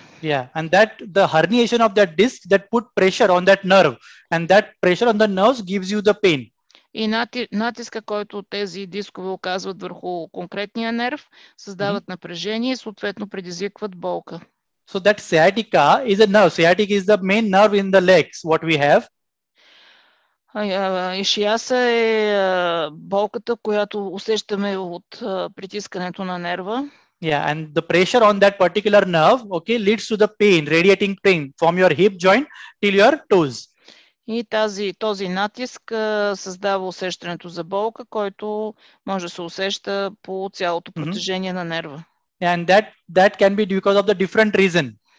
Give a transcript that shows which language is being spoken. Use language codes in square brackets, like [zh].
[en] Yeah, and that the herniation of that disc that put pressure on that nerve, and that pressure on the nerves gives you the pain. [bg] И натиска, който тези дискове оказват върху конкретния нерв, създават напрежение и съответно предизвикват болка. [en] So that sciatica is a nerve. Sciatica is the main nerve in the legs, what we have. [bg] Ишиаса е болката, която усещаме от притискането на нерва. [en] Yeah, and the pressure on that particular nerve, okay, leads to the pain, radiating pain from your hip joint till your toes. [bg] И този натиск създава усещането за болка, който може да се усеща по цялото протежение на нерва. [en] And that can be because of the different reason.